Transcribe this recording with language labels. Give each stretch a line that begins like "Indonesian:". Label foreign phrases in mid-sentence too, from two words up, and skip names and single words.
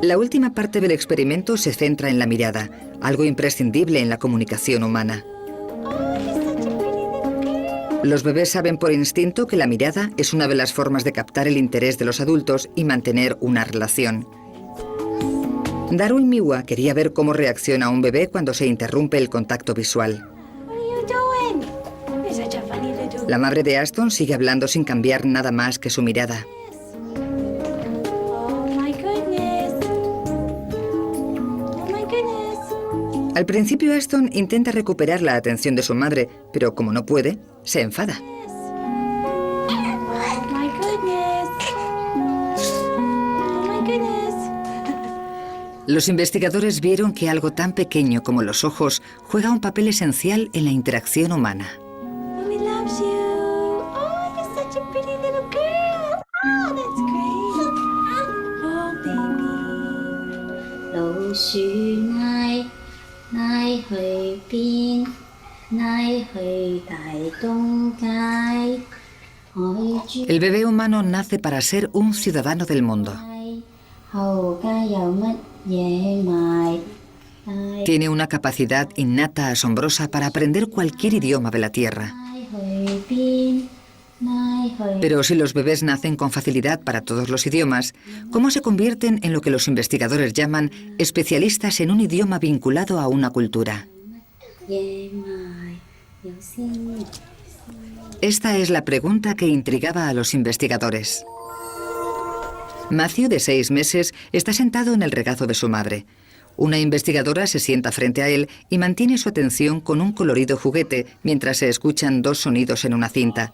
Spanish: La última parte del experimento se centra en la mirada, algo imprescindible en la comunicación humana. Los bebés saben por instinto que la mirada es una de las formas de captar el interés de los adultos y mantener una relación. Darwin Miwa quería ver cómo reacciona un bebé cuando se interrumpe el contacto visual.
English: What are you doing? You're such a funny little.
Spanish: La madre de Aston sigue hablando sin cambiar nada más que su mirada.
English: Oh my goodness. Oh my goodness.
Spanish: Al principio Aston intenta recuperar la atención de su madre, pero como no puede, se enfada.
English: Oh my goodness. Oh my goodness.
Spanish: Los investigadores vieron que algo tan pequeño como los ojos juega un papel esencial en la interacción humana.
English: Mommy loves you. Oh, you're such a pretty little girl. Oh, that's great. Oh, baby.
Cantonese: 老鼠拉拉去邊？拉去大東街。海豬
Spanish: El bebé humano nace para ser un ciudadano del mundo.
Cantonese: 後街有乜嘢賣？
Spanish: Tiene una capacidad innata asombrosa para aprender cualquier idioma de la Tierra.
Cantonese: 拉去邊？拉去
Spanish: Pero si los bebés nacen con facilidad para todos los idiomas, ¿cómo se convierten en lo que los investigadores llaman especialistas en un idioma vinculado a una cultura?
Cantonese: 嘢賣？有先。
Spanish: Esta es la pregunta que intrigaba a los investigadores. Matthew, de 6 meses, está sentado en el regazo de su madre. Una investigadora se sienta frente a él y mantiene su atención con un colorido juguete mientras se escuchan 2 sonidos en una cinta.